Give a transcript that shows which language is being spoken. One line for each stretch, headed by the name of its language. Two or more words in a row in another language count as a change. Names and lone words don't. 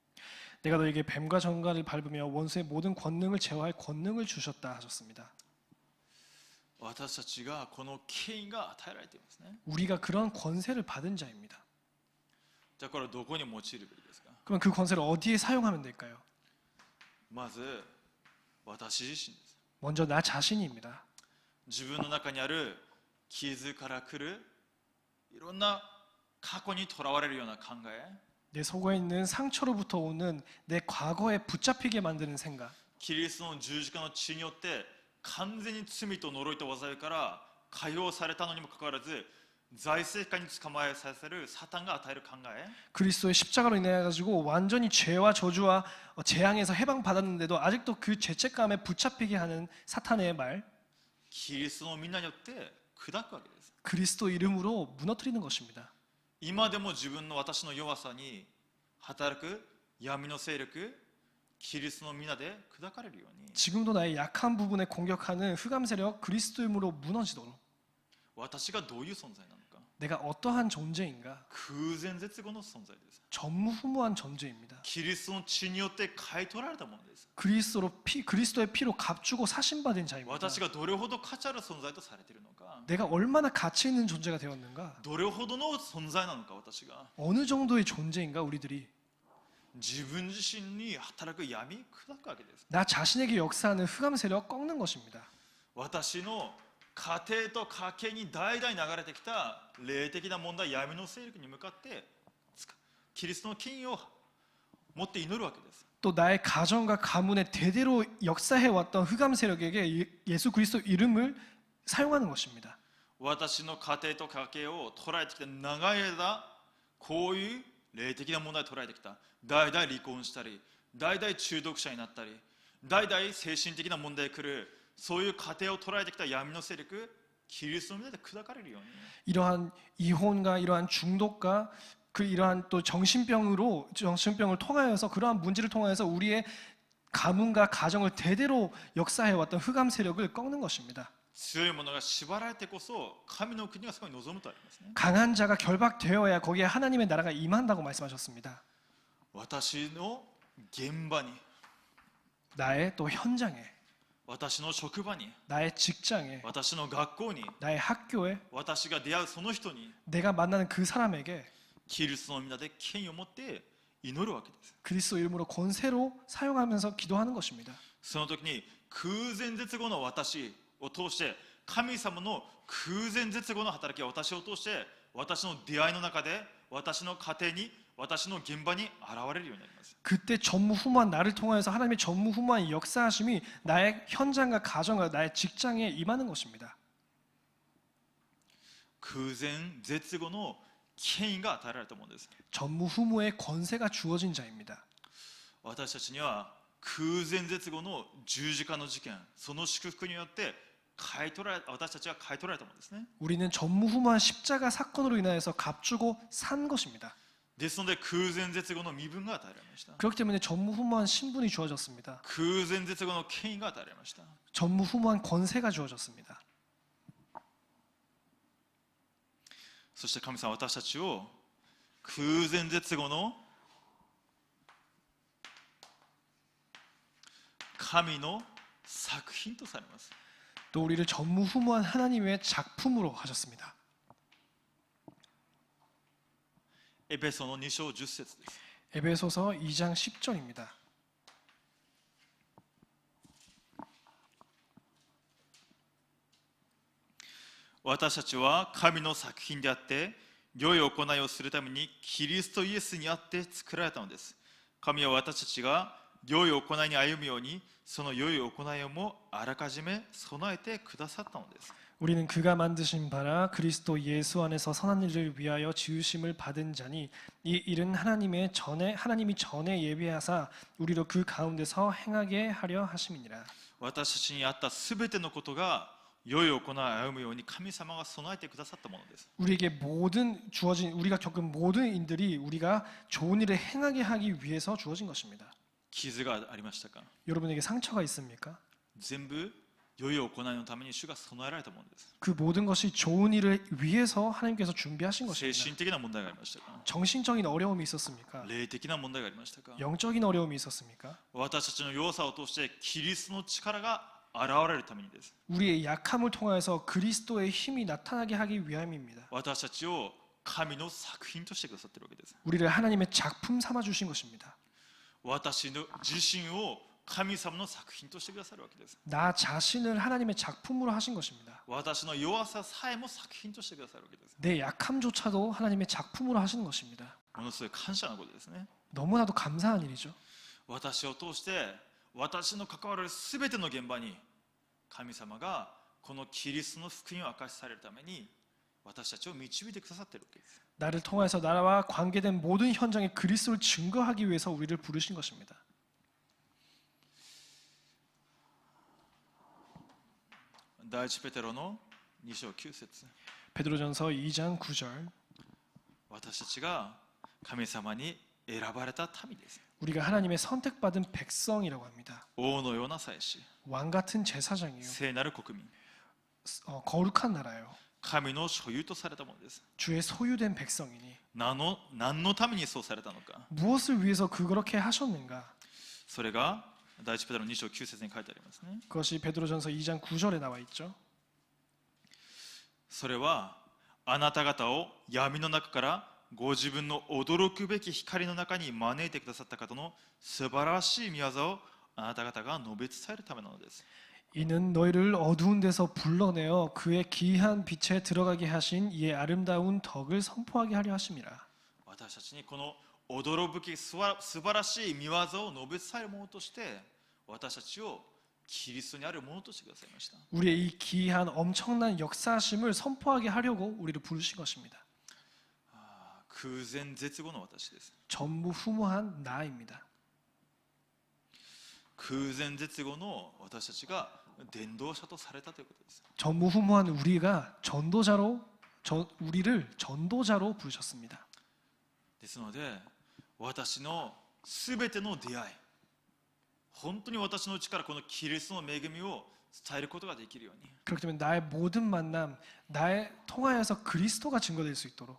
Korean: 내가 너에게 뱀과 정갈을 밟으며 원수의 모든 권능을 제어할 권능을 주셨다 하셨습니다.
Japanese: 私たちがこの権威が与えられていますね。
Korean: 우리가 그런 권세를 받은 자입니다.
Japanese: じゃあこれはどこに用いるべきですか。
Korean: 그럼 그 권세를 어디에 사용하면 될까요?
Japanese: まず私自身です。
Korean: 먼저 나 자신입니다.
Japanese: 自分の中にある傷から来るいろんな過去にとらわれるような考え、
Korean: 내 속에 있는 상처로부터 오는 내 과거에 붙잡히게 만드는 생각,
Japanese: キリストの十字架の血によって完全に罪と呪いと災いから解放されたのにもかかわらず財政下に捕まえさせるサタンが与える考え、
Korean: 그리스도의 십자가로 인해 가지고 완전히 죄와 저주와 재앙에서 해방받았는데도 아직도 그 죄책감에 붙잡히게 하는 사탄의 말,
Japanese: キリストのみんなによって砕くわけです。
Korean: 그리스도 이름으로 무너뜨리는 것입니다.
Japanese: 今でも自分の私の弱さに働く闇の勢力、キリストの皆で砕かれるように、
Korean: 지금도 나의 약한 부분에 공격하는 흑암 세력 그리스도 이름으로 무너지도록
Japanese: 私がどういう存在なのか、
Korean: 내가 어떠한 존재인가,
Japanese: 空前絶後の存在です。
Korean: 전무후무한 존재입니다.
Japanese: キリストの血によって買い取られたものです。
Korean: 그리스도의 피로 값주고 사신받은 자입니다.
Japanese: 私がどれほど価値ある存在とされているのか、
Korean: 내가 얼마나 가치 있는 존재가 되었는가,
Japanese: どれほどの存在なのか、私が
Korean: 어느 정도의 존재인가 우리들이
Japanese: 自分自身に働く闇砕くわけです。
Korean: 나 자신에게 역사하는 흑암 세력 꺾는 것입니다.
Japanese: 私の家庭と家計に代々流れてきた霊的な問題、闇の勢力に向かってキリストの権威を持って祈るわけです。
Korean: 또 나의 가정과 가문에 대대로 역사해왔던 흑암 세력에게 예수 그리스도 이름을 사용하는 것입니다.
Japanese: 私の家庭と家計を捉えてきた長い間こういう霊的な問題を捉えてきた。代々離婚したり、代々中毒者になったり、代々精神的な問題が来る、そういう過程を捉えてきた闇の勢力、キリストの皆で砕かれるように。
Korean: 이러한 이혼과 이러한 중독과 그 이러한 또 정신병을 통하여서 그러한 문제를 통하여서 우리의 가문과 가정을 대대로 역사해왔던 흑암 세력을 꺾는 것입니다.
Japanese: 強い者が縛られてこそ神の国がそこに望むとありますね。
Korean: 강한 자가 결박되어야 거기에 하나님의 나라가 임한다고 말씀하셨습니다.
Japanese: 私の現場に、
Korean: 나의 또 현장에,
Japanese: 私の職場に、
Korean: 나의 직장에,
Japanese: 私の学校に、
Korean: 나의 학교에,
Japanese: 私が出会うその人に
Korean: 내가 만나는 그 사람에게
Japanese: キリストの皆で権威を持って祈るわけです。
Korean: 그리스도 이름으로 권세로 사용하면서 기도하는 것입니다.
Japanese: その時に空前絶後の私を通して神様の空前絶後の働きを私を通して私の出会いの中で私の家庭に私の現場に現れるようになります。
Korean: 그때 전무후무한 나를 통하여서 하나님의 전무후무한 역사하심이 나의 현장과 가정과 나의 직장에 임하는 것입니다.
Japanese: 空前絶後の権威が与えられたものです。
Korean: 전무후무의 권세가 주어진 자입니다.
Japanese: 私たちには空前絶後の十字架の事件、その祝福によって私たちは買い取られたものですね。
Korean: 우리는 전무후무한 십자가 사건으로 인하여서 값주고 산 것입니다.
Japanese: ですので空前絶後の身分が与えられました。
Korean: 그렇기 때문에 전무후무한 신분이 주어졌습니다.
Japanese: 空前絶後の権威が与えられました。
Korean: 전무후무한 권세가 주어졌습니다.
Japanese: そして神様は私たちを空前絶後の神の作品とされます。
Korean: 또 우리를 전무후무한 하나님의 작품으로 하셨습니다.
Japanese: エペソの2章10節です。
Korean: 에베소서 2장 10절입니다.
Japanese: 私たちは神の作品であって良い行いをするためにキリストイエスにあって作られたのです。神は私たちが良い行いに歩むようにその良い行いをもあらかじめ備えてくださったのです。
Korean: 우리는 그가 만드신 바라 그리스도 예수 안에서 선한 일을 위하여 지으심을 받은 자니 이 일은 하나님이 전에 예비하사 우리로 그 가운데서 행하게 하려 하심이니라.
Japanese: 私たちにあったすべてのことが良い行いを歩むように神様が備えてくださったものです。
Korean: 우리에게 우리가 겪은 모든 일들이 우리가 좋은 일을 행하게 하기 위해서 주어진 것입니다.
Japanese: 傷がありましたか？
Korean: 여러분에게 상처가 있습니까?
Japanese: 全部良い行いのために主が備えられたものです。
Korean: 그 모든 것이 좋은 일을 위해서 하나님께서 준비하신
Japanese: 精
Korean: 것입니다.
Japanese: 神的な問題がありましたか？
Korean: 정신적인 어려움이 있었습니까?
Japanese: 霊的な問題がありましたか？
Korean: 영적인 어려움이 있었습니까?
Japanese: 私たちの弱さを通してキリストの力が現れるためにです。
Korean: 우리의 약함을 통하여서 그리스도의 힘이 나타나게 하기 위함입니다.
Japanese: 私たちを神の作品としてくださっているわけです。
Korean: 우리를 하나님의 작품 삼아 주신 것입니다.
Japanese: 私の自身を神様の作品としてくださるわけです。
Korean: 나 자신을 하나님의 작품으로 하신 것입니다.
Japanese: 私の弱ささえも作品としてくださるわけです。
Korean: 내 약함조차도 하나님의 작품으로 하시는 것입니다.
Japanese: ものすごい感謝なことですね。
Korean: 너무나도 감사한 일이죠.
Japanese: 私を通して私の関わるすべての現場に神様がこのキリストの福音を明かしされるために私たちを導いてくださっているわけです。
Korean: 나를 통해서 나와 관계된 모든 현장에 그리스도를 증거하기 위해서 우리를 부르신 것입니다.
Japanese: 第一ペテロの2章9節
Korean: 베드로전서 2장 9절
Japanese: 私たちが神様に選ばれた民です。
Korean: 우리가 하나님의 선택받은 백성이라고 합니다.
Japanese: 王のような祭司、
Korean: 왕 같은 제사장이요.
Japanese: 聖なる国民、
Korean: 거룩한 나라요.
Japanese: 神の所有とされたものです。
Korean: 주의 소유된 백성이니
Japanese: 何のためにそうされたのか。
Korean: 무엇을 위해서 그렇게 하셨는가?
Japanese: それが第一ペテロ2章9節に書いてありますね。
Korean: 그것이 베드로전서 2장 9절에 나와 있죠.
Japanese: それはあなた方を闇の中からご自分の驚くべき光の中に招いてくださった方の素晴らしい御業をあなた方が述べ伝えるためなのです。
Korean: 이는 너희를 어두운 데서 불러내어 그의 기이한 빛에 들어가게 하신 이의 아름다운 덕을 선포하게 하려 하심이라.
Japanese: 私たちにこの驚くべき素晴らしい御業を述べ伝えるものとして私たちをキリストにあるものとしてくださいました。
Korean: 우리의 이 기이한 엄청난 역사심을 선포하게 하려고 우리를 부르신 것입니다.
Japanese: 空前絶後の私です。
Korean: 전무후무한 나입니다.
Japanese: 空前絶後の私たちが伝道者とされたということです。
Korean: 전무후무한 우리가 우리를 전도자로 부르셨습니다.
Japanese: ですので私のすべての出会い、本当に私のうちからこのキリストの恵みを伝えることができるように、
Korean: 그렇기 때문에 나의 모든 만남, 나의 통하여서 그리스도가 증거될 수 있도록